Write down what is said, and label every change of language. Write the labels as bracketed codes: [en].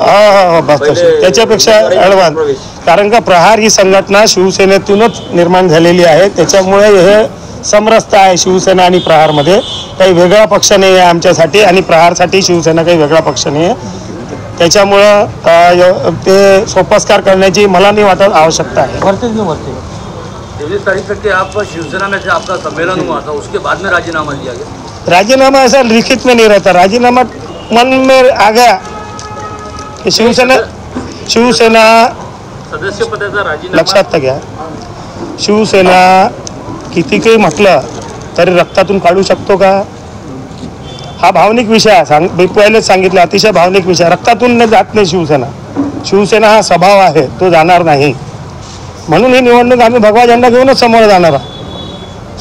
[mr] हो, बस तशी, त्याच्यापेक्षा ॲडव्हान्स. कारण का प्रहार ही संघटना शिवसेनेतूनच निर्माण झालेली आहे, त्याच्यामुळे हे समरसता आहे शिवसेना आणि प्रहारमध्ये. काही वेगळा पक्ष नाही आहे आमच्यासाठी आणि प्रहारसाठी शिवसेना काही वेगळा पक्ष नाही आहे. त्याच्यामुळं ते सोपस्कार करण्याची मला नाही वाटत आवश्यकता आहे. [hi] 23 तारीख तक आप शिवसेना में से आपका सम्मेलन हुआ था, उसके बाद में राजीनामा दिया गया? राजीनामा ऐसा लिखित में नहीं रहता, राजीनामा मन में आ गया कि शिवसेना [mr] सदस्य पदाचा राजीनामा. लक्षात घ्या, शिवसेना किती काही म्हटलं तरी रक्तातून काढू शकतो का? हा भावनिक विषय आहे. मी पहिलेच सांगितलं, अतिशय भावनिक विषय. रक्तातून जात नाही शिवसेना. शिवसेना हा स्वभाव आहे, तो जाणार नाही. म्हणून ही निवडणूक आम्ही भगवा झेंडा घेऊनच समोर जाणार आहोत.